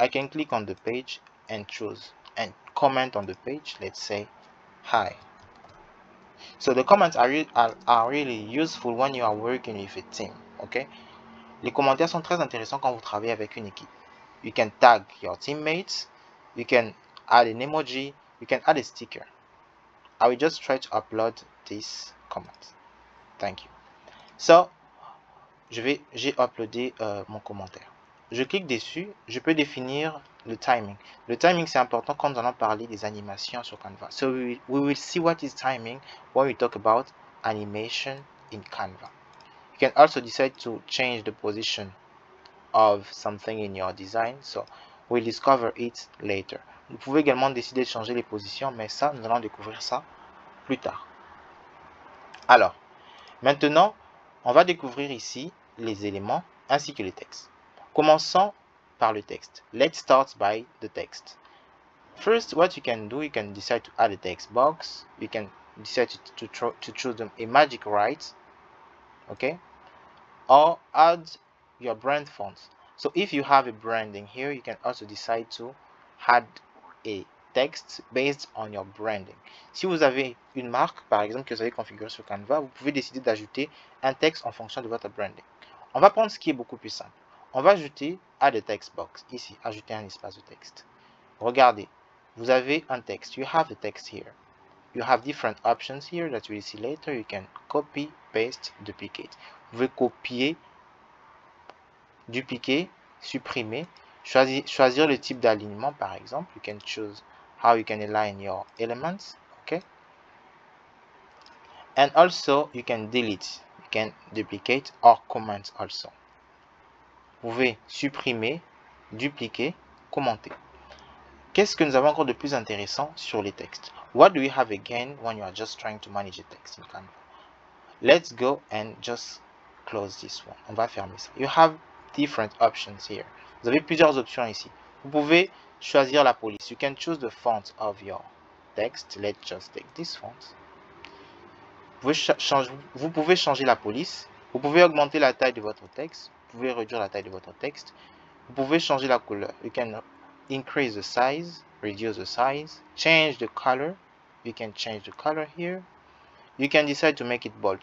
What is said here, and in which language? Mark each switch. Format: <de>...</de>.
<en>I can click on the page and choose and comment on the page. Let's say hi. So the comments are really useful when you are working with a team. Okay?</en> <fr>Les commentaires sont très intéressants quand vous travaillez avec une équipe.</fr> <en>You can tag your teammates. You can add an emoji. You can add a sticker. I will just try to upload this comment. Thank you. So,</en> <fr>j'ai uploadé mon commentaire. Je clique dessus, je peux définir le timing. Le timing, c'est important quand nous allons parler des animations sur Canva.</fr> <en>So, we will see what is timing when we talk about animation in Canva. You can also decide to change the position of something in your design. So, we'll discover it later.</en> <fr>Vous pouvez également décider de changer les positions, mais ça, nous allons découvrir ça plus tard. Alors, maintenant, on va découvrir ici les éléments ainsi que les textes. Commençons par le texte.</fr> <en>Let's start by the text. First, what you can do, you can decide to add a text box. You can decide to choose a magic write, okay? Or add your brand fonts. So if you have a branding here, you can also decide to add a text based on your branding.</en> <fr>Si vous avez une marque, par exemple, que vous avez configurée sur Canva, vous pouvez décider d'ajouter un texte en fonction de votre branding. On va prendre ce qui est beaucoup plus simple. On va ajouter</fr> <en>add a text box,</en> <fr>ici, ajouter un espace de texte. Regardez, vous avez un texte.</fr> <en>You have the text here. You have different options here that we'll see later. You can copy, paste, duplicate.</en> <fr>Vous pouvez copier, dupliquer, supprimer, choisir le type d'alignement, par exemple.</fr> <en>You can choose how you can align your elements, okay? And also, you can delete, you can duplicate or comment also.</en> <fr>Vous pouvez supprimer, dupliquer, commenter. Qu'est-ce que nous avons encore de plus intéressant sur les textes?</fr> <en>What do we have again when you are just trying to manage a text in Canva? Let's go and just close this one.</en> <fr>On va fermer ça.</fr> <en>You have different options here.</en> <fr>Vous avez plusieurs options ici. Vous pouvez choisir la police.</fr> <en>You can choose the font of your text. Let's just take this font.</en> <fr>Vous pouvez changer la police. Vous pouvez augmenter la taille de votre texte. Vous pouvez réduire la taille de votre texte. Vous pouvez changer la couleur.</fr> <en>You can increase the size, reduce the size, change the color. You can change the color here. you can decide to make it bold.</en>